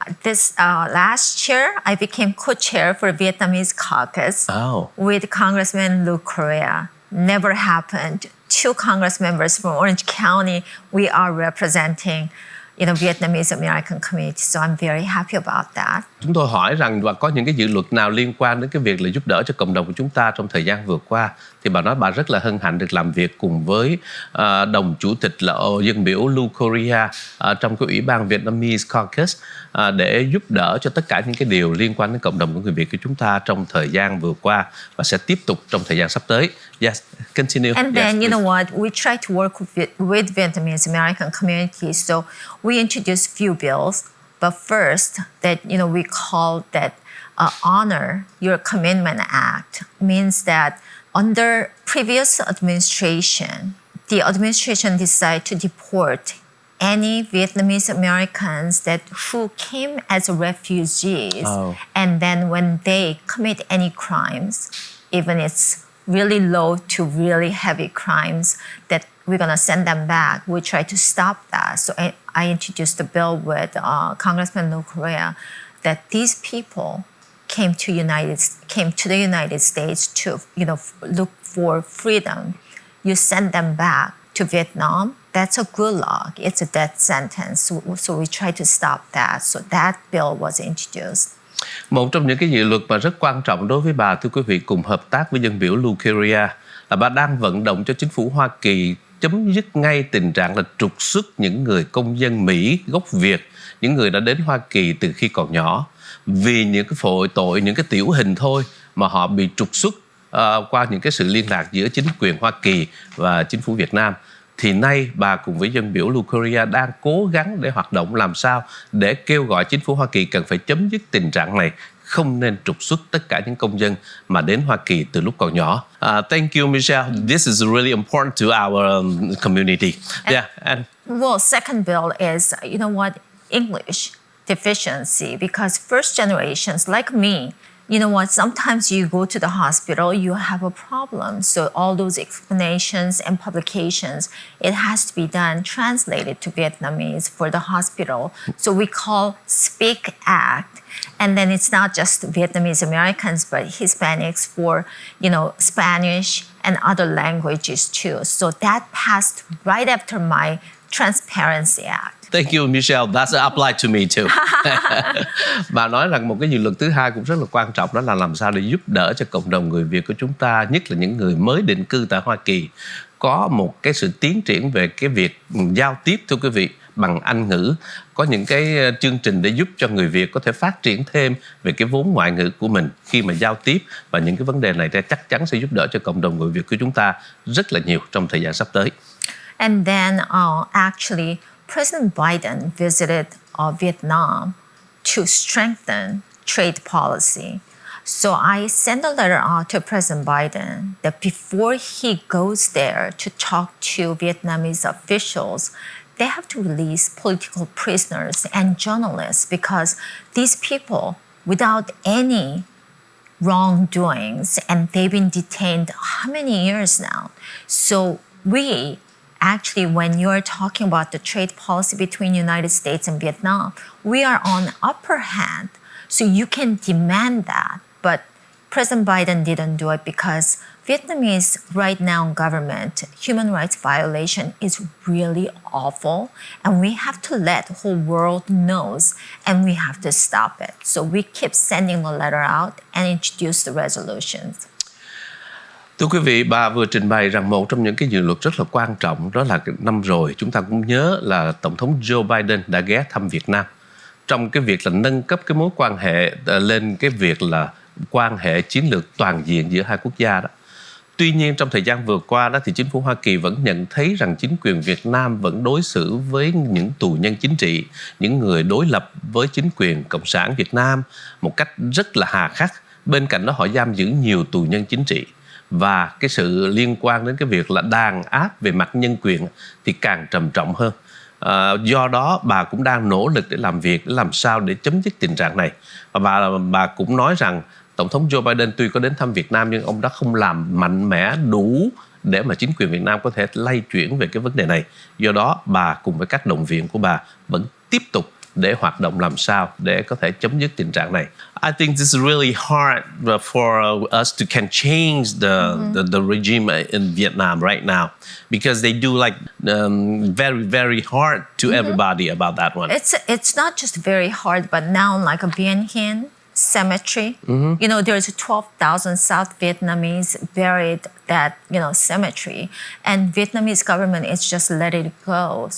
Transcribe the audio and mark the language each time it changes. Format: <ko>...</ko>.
<en>This last year, I became co-chair for Vietnamese caucus with Congressman Luke Correa. Never happened. 2 Congress members from Orange County, we are representing Vietnamese American community. So I'm very happy about that.</en> <vi>Chúng tôi hỏi rằng và có những cái dự luật nào liên quan đến cái việc là giúp đỡ cho cộng đồng của chúng ta trong thời gian vừa qua, thì bà nói bà rất là hân hạnh được làm việc cùng với đồng chủ tịch là dân biểu Luke Correa trong cái ủy ban Vietnamese caucus để giúp đỡ cho tất cả những cái điều liên quan đến cộng đồng của người Việt của chúng ta trong thời gian vừa qua và sẽ tiếp tục trong thời gian sắp tới.</vi> <en>Yes, continue. And then, you know what, we try to work with Vietnamese American community. So we introduced few bills. But first, that we call that Honor Your Commitment Act, means that under previous administration, the administration decided to deport any Vietnamese Americans who came as refugees, and then when they commit any crimes, even it's really low to really heavy crimes, that we're going to send them back. We try to stop that. So I introduced a bill with Congressman Luke Correa that these people came to the United States to look for freedom. You send them back to Vietnam. That's a gulag. It's a death sentence. So we try to stop that. So that bill was introduced.</en> <vi>Một trong những cái dự luật mà rất quan trọng đối với bà, thưa quý vị, cùng hợp tác với dân biểu Luke Correa, là bà đang vận động cho chính phủ Hoa Kỳ chấm dứt ngay tình trạng là trục xuất những người công dân Mỹ gốc Việt, những người đã đến Hoa Kỳ từ khi còn nhỏ, vì những cái tội tội, những cái tiểu hình thôi mà họ bị trục xuất qua những cái sự liên lạc giữa chính quyền Hoa Kỳ và chính phủ Việt Nam. Thì nay bà cùng với dân biểu Luke Correa đang cố gắng để hoạt động làm sao để kêu gọi chính phủ Hoa Kỳ cần phải chấm dứt tình trạng này, không nên trục xuất tất cả những công dân mà đến Hoa Kỳ từ lúc còn nhỏ.</vi> <en>Thank you, Michelle. This is really important to our community. Well, second bill is, English deficiency, because first generations like me, sometimes you go to the hospital, you have a problem. So all those explanations and publications, it has to be done, translated to Vietnamese for the hospital. So we call Speak Act. And then it's not just Vietnamese Americans, but Hispanics for, Spanish and other languages too. So that passed right after my Transparency Act. Thank you, Michelle. That's applied to me too.</en> <vi>Bà nói rằng một cái dự luật thứ hai cũng rất là quan trọng, đó là làm sao để giúp đỡ cho cộng đồng người Việt của chúng ta, nhất là những người mới định cư tại Hoa Kỳ. có một cái sự tiến triển về cái việc giao tiếp, thưa quý vị, bằng Anh ngữ. Có những cái chương trình để giúp cho người Việt có thể phát triển thêm về cái vốn ngoại ngữ của mình khi mà giao tiếp, và những cái vấn đề này chắc chắn sẽ giúp đỡ cho cộng đồng người Việt của chúng ta rất là nhiều trong thời gian sắp tới.</vi> <en>And then actually, President Biden visited Vietnam to strengthen trade policy. So I sent a letter out to President Biden that before he goes there to talk to Vietnamese officials, they have to release political prisoners and journalists, because these people, without any wrongdoings, and they've been detained how many years now. So we actually, when you're talking about the trade policy between United States and Vietnam, we are on upper hand. So you can demand that. But President Biden didn't do it because Vietnamese right now government human rights violation is really awful, and we have to let the whole world knows, and we have to stop it. So we keep sending a letter out and introduce the resolutions.</en> <vi>Thưa quý vị, bà vừa trình bày rằng một trong những cái dự luật rất là quan trọng, đó là năm rồi chúng ta cũng nhớ là Tổng thống Joe Biden đã ghé thăm Việt Nam trong cái việc là nâng cấp cái mối quan hệ lên cái việc là quan hệ chiến lược toàn diện giữa hai quốc gia đó. Tuy nhiên trong thời gian vừa qua đó thì chính phủ Hoa Kỳ vẫn nhận thấy rằng chính quyền Việt Nam vẫn đối xử với những tù nhân chính trị, những người đối lập với chính quyền Cộng sản Việt Nam một cách rất là hà khắc. Bên cạnh đó họ giam giữ nhiều tù nhân chính trị, và cái sự liên quan đến cái việc là đàn áp về mặt nhân quyền thì càng trầm trọng hơn. Do đó bà cũng đang nỗ lực để làm việc để làm sao để chấm dứt tình trạng này. Và bà cũng nói rằng Tổng thống Joe Biden tuy có đến thăm Việt Nam nhưng ông đã không làm mạnh mẽ đủ để mà chính quyền Việt Nam có thể lay chuyển về cái vấn đề này. Do đó bà cùng với các đồng viện của bà vẫn tiếp tục để hoạt động làm sao để có thể chấm dứt tình trạng này.</vi> <en>I think this is really hard for us to can change the regime in Vietnam right now, because they do like very, very hard to everybody about that one. It's not just very hard, but now like a Bien Hin cemetery, you know, there's 12,000 South Vietnamese buried that, you know, cemetery, and Vietnamese government is just let it go.</en>